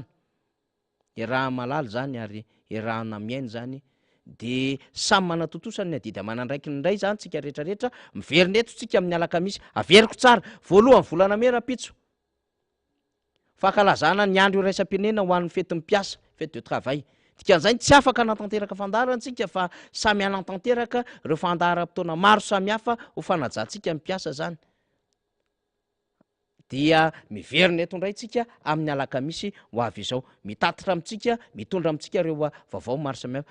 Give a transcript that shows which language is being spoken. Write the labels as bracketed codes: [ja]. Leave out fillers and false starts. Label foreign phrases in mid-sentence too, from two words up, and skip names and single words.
[mg] Raha malala zany ary rahana miaina zany, dia samy manatotosany ny adidy amanandraiky ny ndray zany tsika rehetrarehetra miverina eto tsika amin'ny alakamisy. Averiko tsara voalohan'ny volana May Rapitso, fankalazana ny andro iraisam-pirenena ho an'ny fetin'ny mpiasa, [fr] fête de travail. [mg] Dikan'izay tsy afaka anatanteraka fandaharantsika fa samy anatanteraka ireo fandaharam-potoana maro samihafa ho fanajantsika ny mpiasa zany. Dia miverina eto indray tsika amin'ny alakamisy ho avy izao, mitatitra amintsika, mitondra amintsika ireo vaovao maro samihafa.